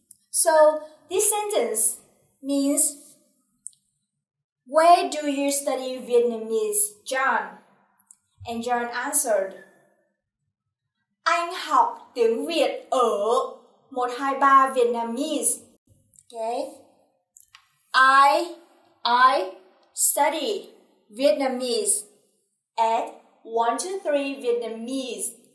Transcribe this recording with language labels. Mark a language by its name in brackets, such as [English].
[English] So, this sentence means, where do you study Vietnamese, John? And John answered, [Vietnamese] anh học tiếng Việt ở 123 Vietnamese. [English] Okay? I study Vietnamese at 123 Vietnamese.